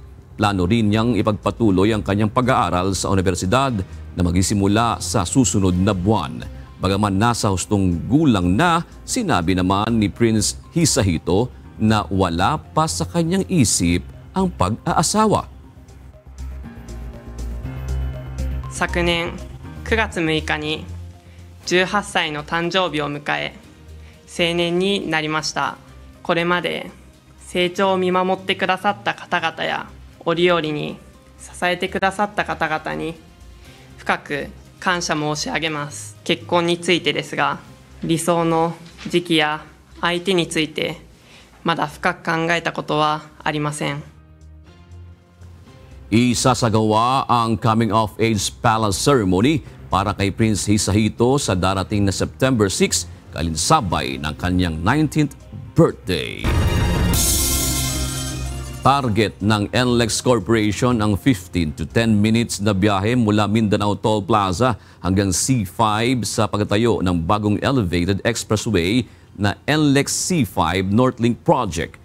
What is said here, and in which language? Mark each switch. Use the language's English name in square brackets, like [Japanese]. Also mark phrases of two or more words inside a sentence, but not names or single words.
[Filipino] Plano rin niyang ipagpatuloy ang kanyang pag-aaral sa universidad na magsisimula sa susunod na buwan. Bagaman nasa hustong gulang na, sinabi naman ni Prince Hisahito na wala pa sa kanyang isip ang pag-aasawa. [Japanese] 昨年9月6日に18歳の誕生日を迎え、成年になりました。これまで成長を見守ってくださった方々や折々に支えてくださった方々に深く感謝申し上げます。結婚についてですが、理想の時期や相手についてまだ深く考えたことはありません。 [Filipino] Isasagawa ang [English] coming-of-age palace ceremony [Filipino] para kay Prince Hisahito sa darating na September 6, kalinsabay ng kanyang 19th birthday. Target ng NLEX Corporation ang [English] 15 to 10 minutes [Filipino] na biyahe mula Mindanao Toll Plaza hanggang C5 sa pagtatayo ng bagong [English] elevated expressway [Filipino] na NLEX C5 Northlink Project.